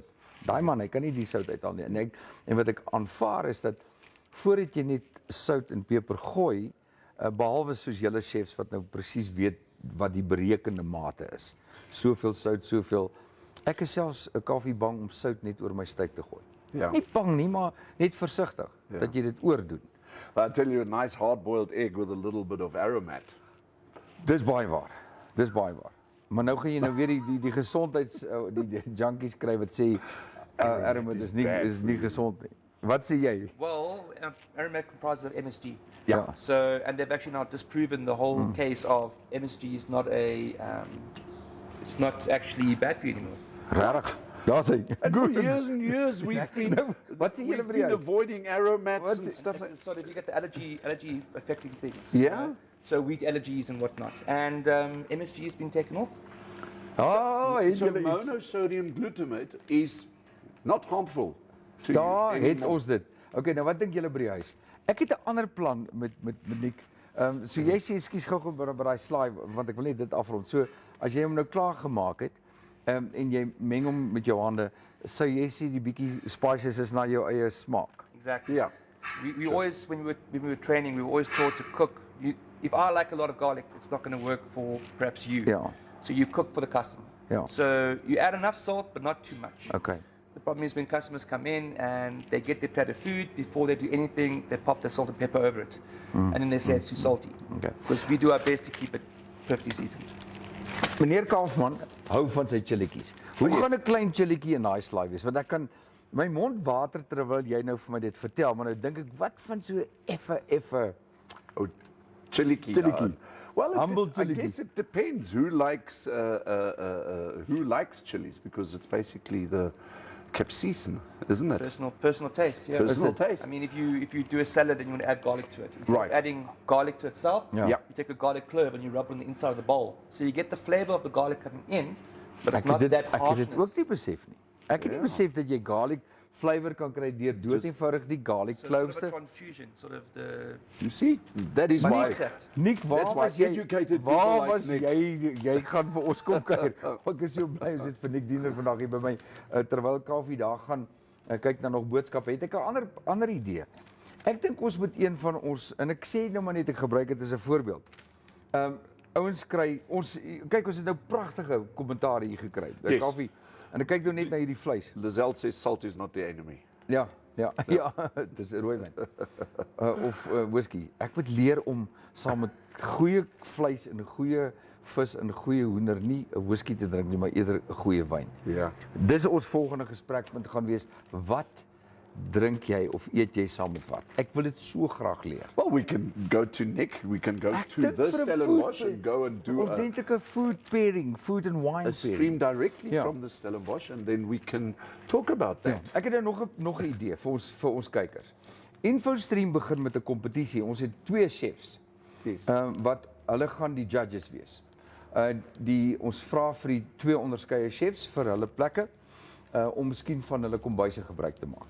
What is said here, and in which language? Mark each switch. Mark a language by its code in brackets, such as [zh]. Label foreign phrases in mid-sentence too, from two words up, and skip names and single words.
[af] Daai man, hy kan nie die sout uithaal nie. En wat ek aanvaar is dat voordat jy net sout en peper gooi, behalwe soos julle chefs wat nou presies weet wat die berekende mate is. Soveel sout, soveel. Ek is selfs 'n koffie bang om sout net oor my steak te gooi. Ja. Nie bang nie, maar net versigtig dat jy dit oordoen. [en] I'll tell you a nice hard-boiled egg with a little bit of aromat. [af] Dis baie waar. Dis baie waar. Maar nou gaan jy nou weer die gesondheids die junkies kry wat sê aromat is nie gesond nie. Wat sê jy? [en] Well, aromat comprises of MSG. [af] Ja. [en] So, and they've actually now disproven the whole case of MSG is not it's not actually bad for you anymore. [af] Regtig. Daar's hy. [en] And for years and years we've been, [af] Wat sê julle [en] we've [af] by die [en] been [af] huis? [en] avoiding aromats What's and it- stuff like It's sort of you get the allergy affecting things. Yeah. So wheat allergies and whatnot. And MSG has been taken off. [af] Oh, het [en] So [af] julle iets? [en] monosodium glutamate is not harmful to [af] Daar [en] you [af] het [en] anymore. [af] ons dit. Okay, nou wat dink julle by die huis? Ek het 'n ander plan met Nick. So jy sê ekskuus gou by daai slaai want ek wil net dit afrond. So as jy hom nou klaar gemaak het en jy meng hom met jou hande, sou jy sê die bietjie spices is na jou eie smaak. [en] Exactly. Yeah. We always, when we were training, we were always taught to cook. If I like a lot of garlic, it's not going to work for perhaps you. Yeah. So you cook for the customer. Yeah. So you add enough salt, but not too much. Okay. The problem is when customers come in and they get their plate of food, before they do anything, they pop the salt and pepper over it. And then they say it's too salty. Okay. Because we do our best to keep it perfectly seasoned. [af] Meneer Kaufman hou van sy chilletjies. Hoe [en] yes. [af] gaan 'n klein chilletjie in daai slaai wees? Want ek kan my mond water terwyl jy nou vir my dit vertel, maar nou dink ek wat van so effe [en] Oh, chiliki. Chiliki. Well, Humble I chiliki. guess it depends who likes chilies, because it's basically the capsaicin, isn't it? Personal taste. Yeah. Personal taste. I mean, if you do a salad and you want to add garlic to it, instead Right. of adding garlic to itself, Yeah. Yeah. you take a garlic clove and you rub it on the inside of the bowl, so you get the flavor of the garlic coming in, but it's not that [af] ek het [en] harshness. [af] dit ook nie besef nie. Ek het nie besef dat jy [en] garlic flavour [af] kan kry deur dood eenvoudig die garlic [en] So sort cloves of a [af] te. [en] confusion, sort of the. You see, that is [af] Maar [en] why. [af] Nick, waar [en] That's why [af] was jy? [en] educated [af] Waar [en] people like [af] was [en] Nick. [af] jy gaan vir ons kom kuier. Ek is so bly ons het vir Nick Diener vandag hier by my terwyl Kaufee daar gaan kyk na nog boodskappe. Het ek 'n ander idee. Ek dink ons moet een van ons en ek sê nou maar net ek gebruik dit as 'n voorbeeld. Ouens kry ons kyk ons het nou pragtige kommentaar hier gekry. [en] Yes. [af] Kaufee. En ek kyk nou net na hierdie vleis. [en] Lizelle says salt is not the enemy. [af] Ja, dis 'n rooi wyn. Of whisky. Ek moet leer om saam met goeie vleis en goeie vis en goeie hoender nie 'n whisky te drink nie, maar eerder 'n goeie wyn. Ja. Dis ons volgende gesprekpunt gaan wees. Wat drink jy of eet jy saam met wat? Ek wil dit so graag leer. [en] Well, we can go to Nick. We can go [af] Ek [en] to [af] dink [en] the [af] vir 'n [en] Stellenbosch [af] food- [en] and go and do a [af] Ordentlike [en] food pairing, food and wine stream [af] pairing. [en] directly [af] Ja. [en] from the Stellenbosch, and then we can talk about [af] Ja, that. ek het nou nog 'n idee vir ons kykers. InfoStream begin met 'n kompetisie. Ons het 2 chefs. [en] Yes. [af] Wat hulle gaan die judges wees. Ons vra vir die 2 onderskeie chefs vir hulle plekke om miskien van hulle kombuise gebruik te maak.